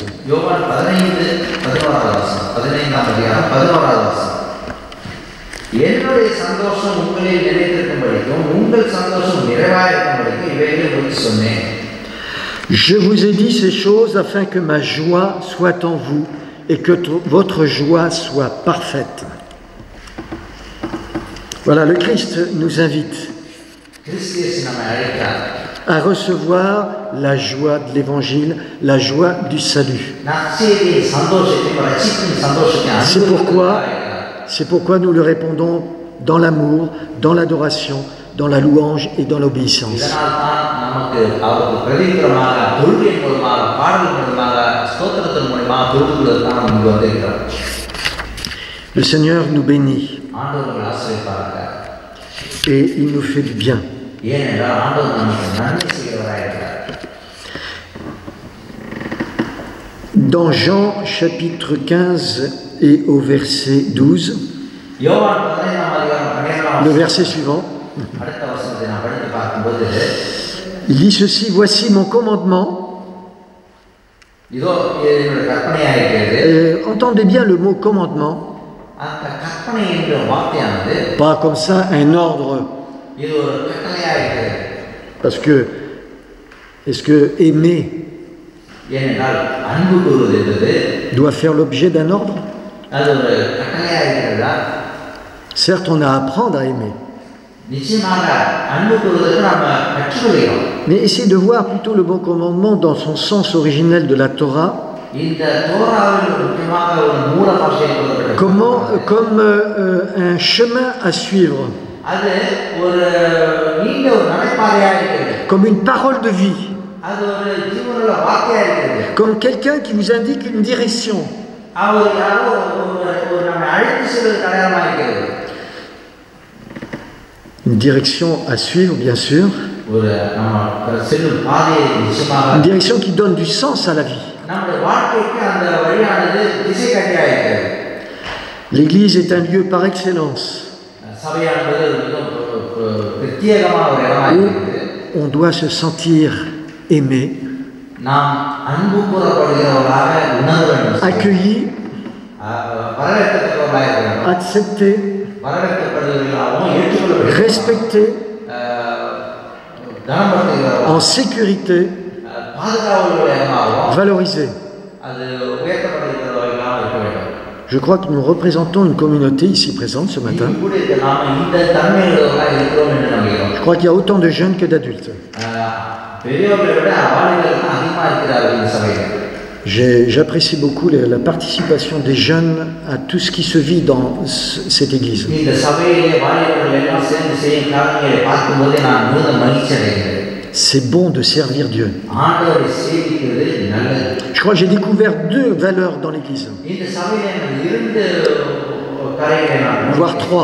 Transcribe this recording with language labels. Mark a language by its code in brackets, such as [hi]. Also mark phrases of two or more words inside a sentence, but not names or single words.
[fr] Je vous ai dit ces choses afin que ma joie soit en vous et que votre joie soit parfaite. Voilà, le Christ nous invite [ta] கிறிஸ்து நம்மை அழைக்கிறார். [fr] à recevoir la joie de l'évangile, la joie du salut. [ta] நற்செய்தியின் சந்தோஷத்தை, ரட்சிப்பின் சந்தோஷத்தை [fr] C'est pourquoi nous le répondons dans l'amour, dans l'adoration, dans la louange et dans l'obéissance. [ta] இதனால் தான் நமக்கு அவருக்கு பிரதித்திரமாக தொழுகையின் மூலமாக, பாடல் மூலமாக, ஸ்தோத்திரத்தின் மூலமாக தொழுதுகொள்வதற்கு நாம் இங்கு வந்திருக்கிறோம். [fr] Le Seigneur nous bénit [ta] ஆண்டவர் நம்மை ஆசீர்வதிப்பாராக. [fr] et il nous fait du bien. [ta] ஏனென்றால் ஆண்டவர் நமக்கு நன்மை செய்கிறவராயிருக்கிறார். [fr] Dans Jean chapitre 15 et au verset 12, [ta] யோவான் 15ஆம் அதிகாரம் 12ஆம் [fr] le verset suivant, [ta] அடுத்த வசனத்தை நாம் படித்து பார்க்கும்போது [fr] il dit ceci: voici mon commandement. [ta] இதோ என்னுடைய கற்பனையாயிருக்கிறது. [fr] Entendez bien le mot commandement, [ta] அந்த கற்பனை என்ற வார்த்தையானது [fr] pas comme ça un ordre, [ta] இது ஒரு கட்டளையாயிருக்கிறது. [fr] parce que est-ce que aimer [ta] ஏனென்றால் அன்பு கூறுவது என்பது [fr] doit faire l'objet d'un ordre? [ta] அது ஒரு கட்டளையாயிருக்கிறதா? [fr] Certes, on a à apprendre à aimer, [ta] நிச்சயமாக அன்பு கூறுவதற்கு நாம் கற்றுக்கொள்கிறோம். [fr] mais essayez de voir plutôt le bon commandement dans son sens originel de la Torah, [ta] இந்த தோராவில் முக்கியமாக ஒரு மூல பாஷையில் சொல்லப்பட்டது. [fr] comme un chemin à suivre, [ta] அது ஒரு நீண்ட ஒரு நடைபாதையாக இருக்கிறது. [fr] comme une parole de vie, [ta] அது ஒரு ஜீவனுள்ள வார்த்தையாக இருக்கிறது. [fr] comme quelqu'un qui vous indique une direction. [ta] அவர் யாரோ ஒரு நம்மை அழைத்து செல்வது அடையாளமாக இருக்கிறது. [fr] Une direction à suivre, bien sûr, [ta] ஒரு நம்ம செல்லும் பாதையை நிச்சயமாக [fr] une direction qui donne du sens à la vie. [ta] நம்முடைய வாழ்க்கைக்கு அந்த வழியானது திசை காட்டியாக இருக்கிறது. [fr] L'Église est un lieu par excellence [ta] சபையானது பிரத்யேகமான ஒரு இடமாக இருக்கிறது. [fr] on doit se sentir aimé, [ta] நாம் அன்பு கூறப்படுகிறவர்களாக உணர வேண்டும், [fr] accueilli, [ta] வரவேற்கத்தக்கவர்களாக இருக்க வேண்டும், [fr] accepté, [ta] வரவேற்கப்படுகிறவர்களாகவும் ஏற்றுக்கொள்ளப்படுகிறவர்களாகவும், [fr] respecté, [ta] கனப்படுத்துகிறவர்களாகவும், [fr] en sécurité, [ta] பாதுகாவலர்களாகவும், [fr] valorisé. [ta] அது உயர்த்தப்படுகிறவர்களாக இருக்க வேண்டும். [fr] Je crois que nous représentons une communauté ici présente ce matin. [ta] கூட நாம் இந்த தன்மையுள்ளவர்களாக இருக்கிறோம் என்று நம்புகிறோம். [fr] Je crois qu'il y a autant de jeunes que d'adultes. [ta] பெரியவர்களை விட வாலிபர்கள் தான் அதிகமாக இருக்கிறார்கள் இந்த சபையில். [fr] J'apprécie beaucoup la participation des jeunes à tout ce qui se vit dans cette église. [ta] இந்த சபையிலே வாலிபர்கள் எல்லாம் சேர்ந்து செய்யும் காரியங்களை பார்க்கும்போது நான் மிகுந்த மகிழ்ச்சி அடைகிறேன். [fr] C'est bon de servir Dieu. [ta] ஆண்டவரை சேவிக்கிறது நல்லது. [fr] Je crois que j'ai découvert deux valeurs dans l'église, [ta] இந்த சபையிலே நான் இரண்டு காரியங்களை நான் [fr] voire trois.